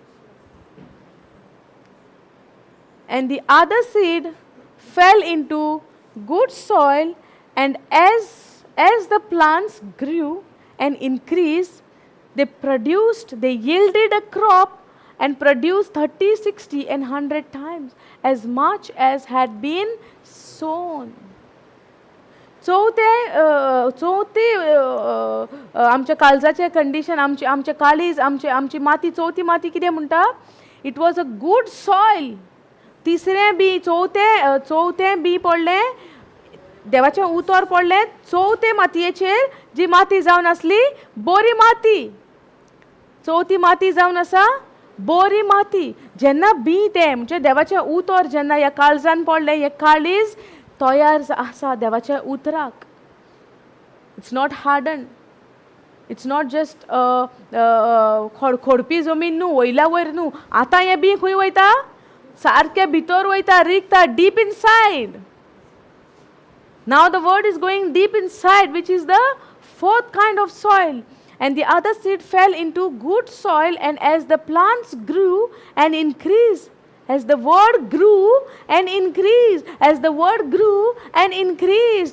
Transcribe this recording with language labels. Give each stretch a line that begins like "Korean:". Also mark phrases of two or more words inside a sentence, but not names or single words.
English: And the other seed fell into good soil, and as the plants grew and increased, they yielded a crop and produced 30, 60 and 100 times as much as had been sown.
Konkani: चवथे आमच्या काळजाचे कंडिशन, आमचे काळीज, आमची माती, चवथी माती कितें म्हणटा?
English: It was a good soil.
Konkani: तिसरें बी, चवथें बी पडलें, देवाचें उतर पडलें चवथे मातयेचेर, जी माती जावन आसली बरी माती. चवथी माती जावन आसा बरी माती. जेन्ना बी तें म्हणजे देवाचें उतर जेन्ना ह्या काळजान पडलें, हें काळीज तयार आसा देवाच्या उतराक.
English: It's not hardened. It's not just
Konkani: खोडपी जमीन न्हू, वयल्या वयर न्हू. आतां हें बी खंय वयता? सारकें भितर वयता, रिगता,
English: deep inside. Now the word is going deep inside, which is the fourth kind of soil. And the other seed fell into good soil, and as the plants grew and increased, as the word grew and increased, as the word grew and increased.